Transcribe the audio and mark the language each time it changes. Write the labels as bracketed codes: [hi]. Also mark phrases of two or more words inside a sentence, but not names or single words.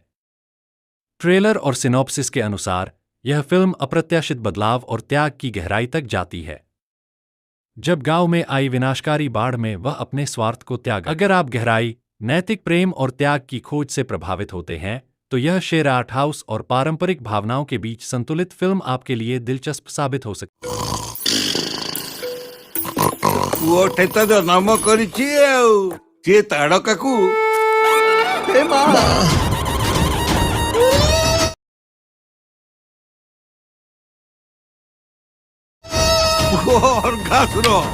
[hi] ट्रेलर और सिनॉप्सिस के अनुसार यह फिल्म अप्रत्याशित बदलाव और त्याग की गहराई तक जाती है। जब गांव में आई विनाशकारी बाढ़ में वह अपने स्वार्थ को त्याग, अगर आप गहराई, नैतिक प्रेम और त्याग की खोज से प्रभावित होते हैं, तो यह शेर [en] art house [hi] और पारंपरिक भावनाओं के बीच संतुलित फिल्म आपके लिए दिलचस्प साबित हो सकती है। [or] ପୁଅଟେ ତ ଜନ୍ମ କରିଛି ଆଉ ସିଏ ତାଡକାକୁ ଏ ମା ଅର୍ଗାସୁର